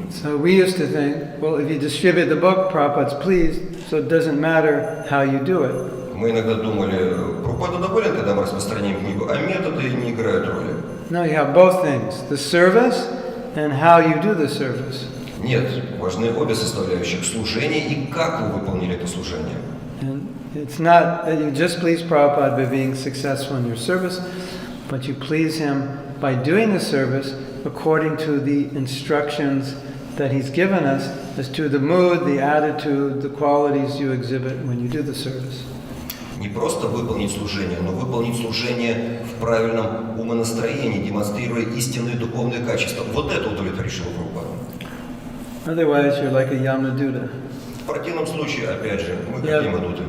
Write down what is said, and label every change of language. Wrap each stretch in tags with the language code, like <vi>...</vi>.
<en>So we used to think, well, if you distribute the book, Prabhupada's pleased, so it doesn't matter how you do it.</en> <ru>Мы иногда думали, Прабхупада доволен, когда мы распространяем книгу, а методы не играют роли.</ru> <en>No, you have both things, the service and how you do the service.</en> <ru>Нет, важны обе составляющих, служение и как вы выполнили это служение.</ru> <en>And it's not that you just please Prabhupada by being successful in your service, but you please him by doing the service according to the instructions that he's given us as to the mood, the attitude, the qualities you exhibit when you do the service.</en> <ru>Не просто выполнить служение, но выполнить служение в правильном умонастроении, демонстрируя истинные духовные качества. Вот это удовлетворило Прабхупаду.</ru> <en>Otherwise, you're like a Yamaduta.</en> <ru>В противном случае, опять же, мы как ямадуты.</ru>